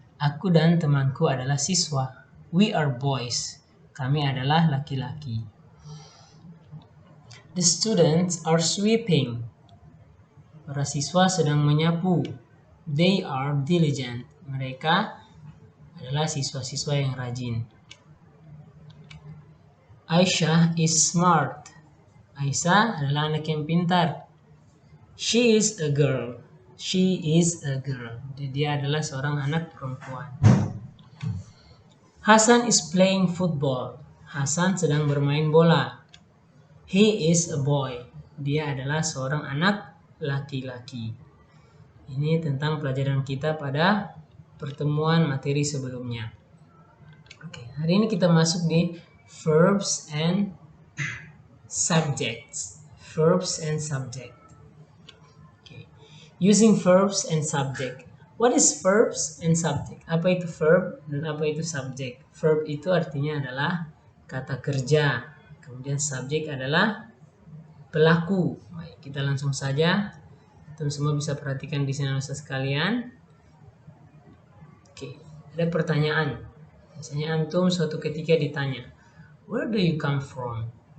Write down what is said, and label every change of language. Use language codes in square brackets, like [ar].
[id] Aku dan temanku adalah siswa. [en] We are boys. [id] Kami adalah laki-laki. [en] The students are sweeping. [id] Para siswa sedang menyapu. [en] They are diligent. [id] Mereka adalah siswa-siswa yang rajin. [en] Aisyah is smart. [id] Aisyah adalah anak yang pintar. [en] She is a girl. She is a girl. [id] Dia adalah seorang anak perempuan. [en] Hasan is playing football. [id] Hasan sedang bermain bola. [en] He is a boy. [id] Dia adalah seorang anak laki-laki. Ini tentang pelajaran kita pada pertemuan materi sebelumnya. Oke, hari ini kita masuk di verbs and subjects. [en] Verbs and subject. Okay. Using verbs and subject. What is verbs and subject? [id] Apa itu verb dan apa itu subject? Verb itu artinya adalah kata kerja. Kemudian subject adalah pelaku. Baik, kita langsung saja. Teman semua bisa perhatikan di sini sekalian. Oke, ada pertanyaan. Misalnya antum suatu ketika ditanya, [en] where do you come from?